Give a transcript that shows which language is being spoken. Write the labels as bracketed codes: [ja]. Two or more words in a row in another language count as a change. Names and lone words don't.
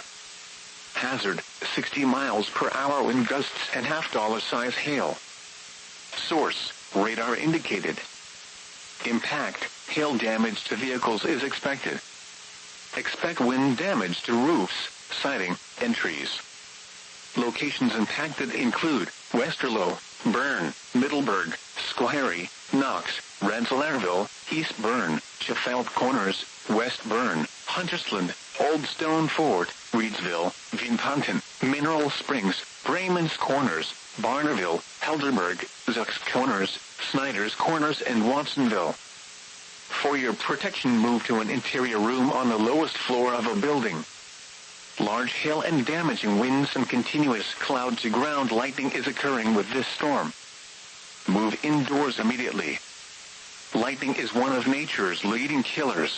[en] Hazard, 60 miles per hour wind gusts and $half size hail. Source, radar indicated. Impact, hail damage to vehicles is expected. Expect wind damage to roofs, siding, and trees. Locations impacted include Westerlo, Bern, Middleburg, Cerri, Knox, Rensselaerville, East Bern, Sheffield Corners, West Bern, Huntersland, Old Stone Fort, Reedsville, Vinponton, Mineral Springs, Bremen's Corners, Barnerville, Helderberg, Zuck's Corners, Snyder's Corners, and Watsonville. For your protection, move to an interior room on the lowest floor of a building. Large hail and damaging winds and continuous cloud-to-ground lightning is occurring with this storm. Move indoors immediately. Lightning is one of nature's leading killers.